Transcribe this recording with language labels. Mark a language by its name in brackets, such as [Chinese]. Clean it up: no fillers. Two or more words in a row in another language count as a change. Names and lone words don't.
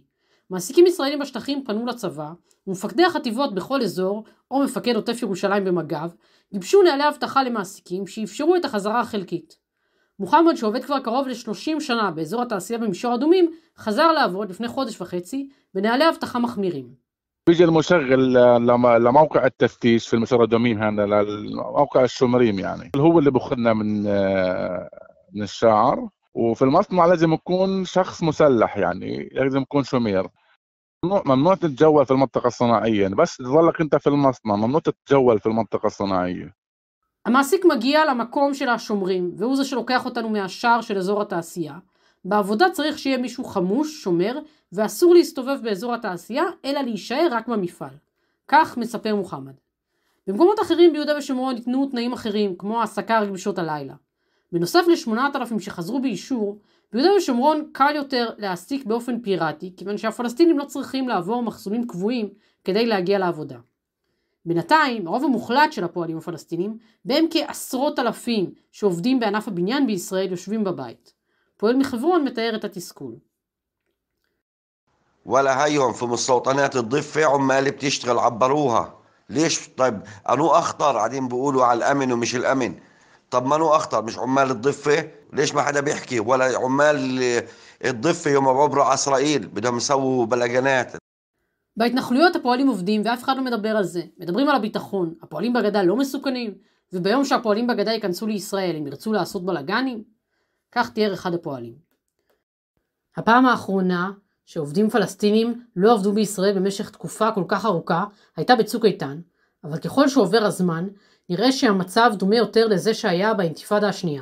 [Hebrew] מעסיקים ישראלים בשטחים פנו לצבא, ומפקדי החטיבות בכל אזור, או מפקד עוטף ירושלים במג"ב, גיבשו נהלי אבטחה למעסיקים שאפשרו את החזרה החלקית. מוחמד, שעובד כבר קרוב ל-30 שנה באזור התעשייה במישור אדומים, חזר לעבוד לפני חודש וחצי בנהלי אבטחה מחמירים. [Arabic] بيجي المشغل لموقع التفتيش في المسار الدومين هنا لموقع الشمريم يعني هو اللي بأخذنا من الشعر وفي المصنع لازم يكون شخص مسلح يعني لازم يكون شمير ممنوع تتجول في المنطقة الصناعية بس تظلك انت في المصنع ممنوع تتجول في المنطقة الصناعية. [Hebrew] המעסיק מגיע למקום של השומרים והוא זה שלוקח אותנו מהשער של אזור התעשייה. בעבודה צריך שיהיה מישהו חמוש, שומר, ואסור להסתובב באזור התעשייה, אלא להישאר רק במפעל. כך מספר מוחמד. במקומות אחרים ביהודה ושומרון ניתנו תנאים אחרים, כמו העסקה רק בשעות הלילה. בנוסף ל8,000 שחזרו באישור, ביהודה ושומרון קל יותר להעסיק באופן פיראטי, כיוון שהפלסטינים לא צריכים לעבור מחסומים קבועים כדי להגיע לעבודה. בינתיים, הרוב המוחלט של הפועלים הפלסטינים, בהם כעשרות אלפים שעובדים בענף הבניין בישראל יושבים בבית. פועל מחברון מתאר את התסכול. [Arabic] ولا هيهم في مستوطنات الضفة عمال بتشتغل عبروها. ليش؟ طيب أنو أخطر قاعدين بيقولوا على الأمن ومش الأمن. طب ما نو أخطر مش عمال الضفة؟ ليش ما حدا بيحكي؟ ولا عمال الضفة يوم بعبروا على إسرائيل بدهم يسووا بلغانات. [Hebrew] בהתנחלויות הפועלים עובדים ואף אחד לא מדבר על זה. מדברים על הביטחון. הפועלים בגדה לא מסוכנים, וביום שהפועלים בגדה ייכנסו לישראל הם ירצו לעשות בלגנים. כך תיאר אחד הפועלים. הפעם האחרונה שעובדים פלסטינים לא עבדו בישראל במשך תקופה כל כך ארוכה הייתה בצוק איתן, אבל ככל שעובר הזמן נראה שהמצב דומה יותר לזה שהיה באינתיפאדה השנייה.